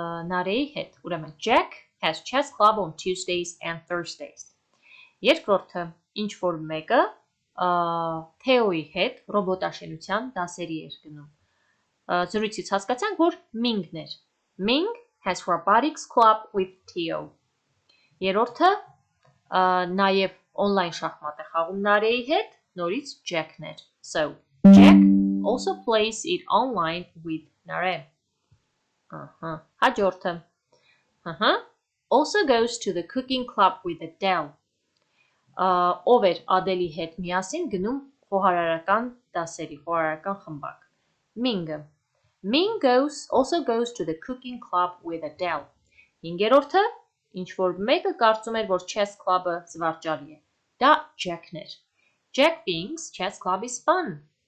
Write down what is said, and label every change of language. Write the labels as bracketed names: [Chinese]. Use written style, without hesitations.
[Armenian] Նարեի հետ։ Ուրեմն [English] Jack has chess club on Tuesdays and Thursdays։ [Armenian] Երկրորդը, ինչ որ մեկը Theo-ի հետ ռոբոտաշինության դասերի էր գնում։ Զրույցից հասկացանք, որ Ming-ն էր։ [English] Ming has robotics club with Theo։ [Armenian] Երրորդը նաև on-line շախմատ է խաղում Նարեի հետ, նորից Jack-ն էր։ [English] So, Jack also plays it online with Nare. [Armenian] Հաջորդը։ [English] Also goes to the cooking club with Adele. [Armenian] Ով էր Ադելի հետ միասին գնում խոհարարական դասերի, խոհարարական խմբակ։ Ming-ը։ [English] Ming also goes to the cooking club with Adele. [Armenian] Հինգերորդը, ինչ որ մեկը կարծում էր, որ chess club-ը զվարճալի է։ Դա Jack-ն էր։ [English] Jack thinks chess club is fun.